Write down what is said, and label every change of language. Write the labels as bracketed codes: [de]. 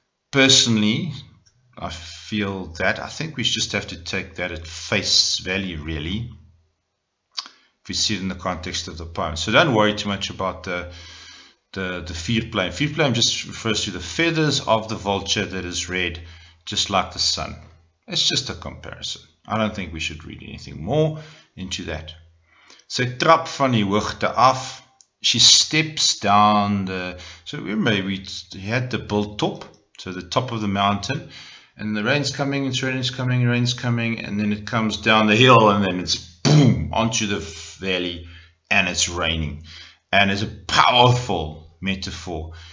[en] Personally, I feel that. I think we just have to take that at face value, really, if we see it in the context of the poem. So don't worry too much about the vierpluim. Vierpluim just refers to the feathers of the vulture that is red, just like the sun. It's just a comparison. I don't think we should read anything more into that. [af] Sy trap van die hoogte af. [en] She steps down so remember we had the Biltop, so the top of the mountain, and the rain's coming, rain's coming, and then it comes down the hill, and then it's boom onto the valley, and it's raining. And it's a powerful metaphor.